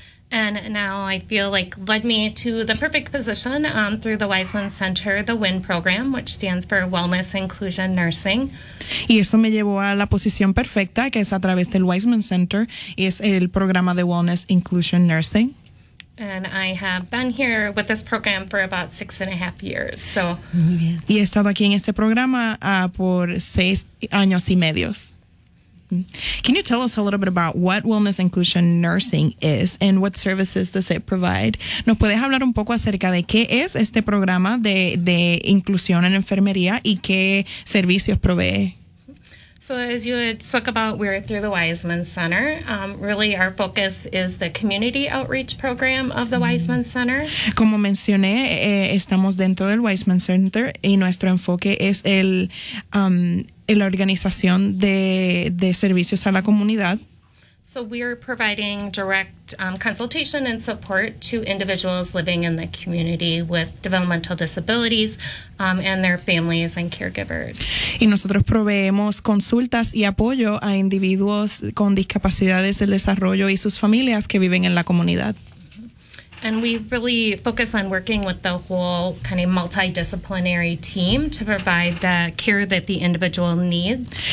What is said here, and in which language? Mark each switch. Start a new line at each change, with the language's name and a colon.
English: And now I feel like led me to the perfect position through the Wiseman Center, the WIN program, which stands for Wellness Inclusion Nursing.
Spanish: Y eso me llevó a la posición perfecta, que es a través del Wiseman Center, y es el programa de Wellness Inclusion Nursing.
English: And I have been here with this program for about 6.5 years. So.
Spanish: Y he estado aquí en este programa por 6 años y medio.
English: Can you tell us a little bit about what Wellness Inclusion Nursing is and what services does it provide?
Spanish: ¿Nos puedes hablar un poco acerca de qué es este programa de inclusión en enfermería y qué servicios provee?
English: So as you had spoke about, we're through the Wiseman Center. Really, our focus is the community outreach program of the Wiseman Center.
Spanish: Como mencioné, estamos dentro del Wiseman Center y nuestro enfoque es la organización de servicios a la comunidad.
English: So we are providing direct consultation and support to individuals living in the community with developmental disabilities and their families and caregivers.
Spanish: Y nosotros proveemos consultas y apoyo a individuos con discapacidades del desarrollo y sus familias que viven en la comunidad.
English: And we really focus on working with the whole kind of multidisciplinary team to provide the care that the individual needs.